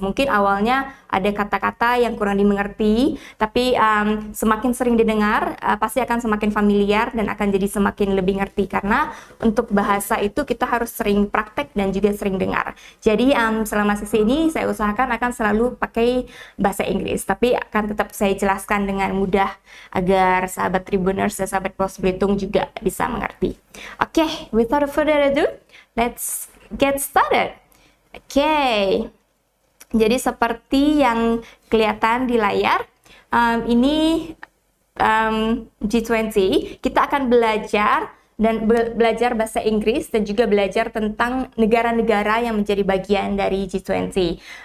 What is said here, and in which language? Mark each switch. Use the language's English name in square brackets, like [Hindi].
[Indonesian] Mungkin awalnya ada kata-kata yang kurang dimengerti, tapi semakin sering didengar, pasti akan semakin familiar dan akan jadi semakin lebih ngerti, karena untuk bahasa itu kita harus sering praktek dan juga sering dengar. Jadi selama sesi ini saya usahakan akan selalu pakai bahasa Inggris, tapi akan tetap saya jelaskan dengan mudah agar sahabat Tribuners dan sahabat Pos Belitung juga bisa mengerti. [English] Oke, without further ado, let's get started. [Indonesian] Oke, jadi seperti yang kelihatan di layar, ini G20, kita akan belajar bahasa Inggris dan juga belajar tentang negara-negara yang menjadi bagian dari G20.